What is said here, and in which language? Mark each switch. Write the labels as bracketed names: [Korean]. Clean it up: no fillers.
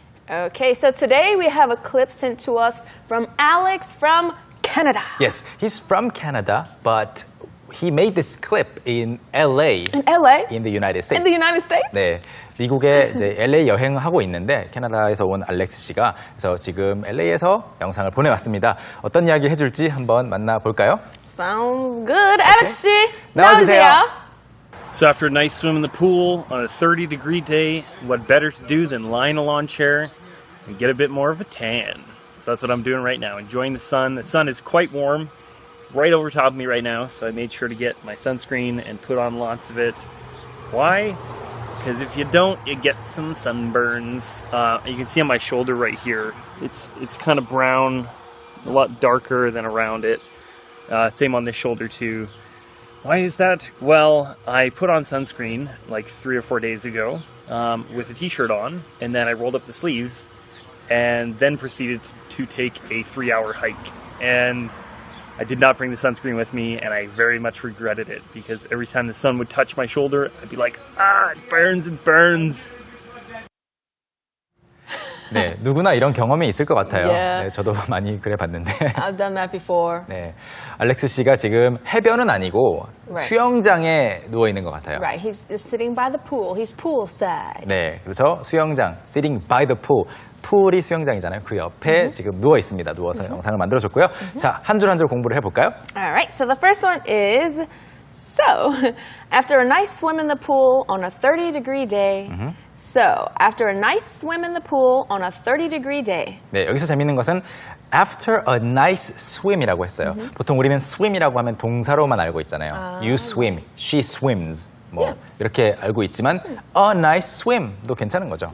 [English] Okay, so today we have a clip sent to us from Alex from Canada. Yes, he's from Canada, but he made this clip in LA. In LA? In the United States. In the United States? [Korean] 네, 미국에 이제 LA 여행을 하고 있는데 캐나다에서 온 알렉스 씨가 그래서 지금 LA에서 영상을 보내왔습니다. 어떤 이야기를 해줄지 한번 만나볼까요? [English] Sounds good. Alex 씨, [Korean] 나와주세요. [English] So after a nice swim in the pool on a 30-degree day, what better to do than lie in a lawn chair and get a bit more of a tan? So that's what I'm doing right now, enjoying the sun. The sun is quite warm, right over top of me right now, so I made sure to get my sunscreen and put on lots of it. Why? Because if you don't, you get some sunburns. You can see on my shoulder right here, it's kind of brown, a lot darker than around it. Same on this shoulder too. Why is that? Well, I put on sunscreen like 3 or 4 days ago with a t-shirt on, and then I rolled up the sleeves and then proceeded to take a 3-hour hike. And I did not bring the sunscreen with me, and I very much regretted it because every time the sun would touch my shoulder, I'd be like, it burns, it burns. [Korean] 네, 누구나 이런 경험이 있을 것 같아요. [English] Yeah. [Korean] 네, 저도 많이 그래 봤는데. [English] I've done that before. [Korean] 네, 알렉스 씨가 지금 해변은 아니고 [English] Right. [Korean] 수영장에 누워 있는 것 같아요. [English] Right, he's just sitting by the pool. He's poolside. [Korean] 네, 그래서 수영장, [English] sitting by the pool. [Korean] 풀이 수영장이잖아요. 그 옆에 지금 누워 있습니다. 누워서 영상을 만들어줬고요. 자, 한 줄 한 줄 공부를 해볼까요? [English] All right, so the first one is, so, after a nice swim in the pool on a 30-degree day, so, after a nice swim in the pool on a 30-degree day. [Korean] 네, 여기서 재밌는 것은 [English] after a nice swim [Korean] 이라고 했어요. 보통 우리는 swim이라고 하면 동사로만 알고 있잖아요. [English] You swim, she swims. [Korean] 뭐 [English] Yeah. [Korean] 이렇게 알고 있지만 [English] a nice swim [Korean] 도 괜찮은 거죠.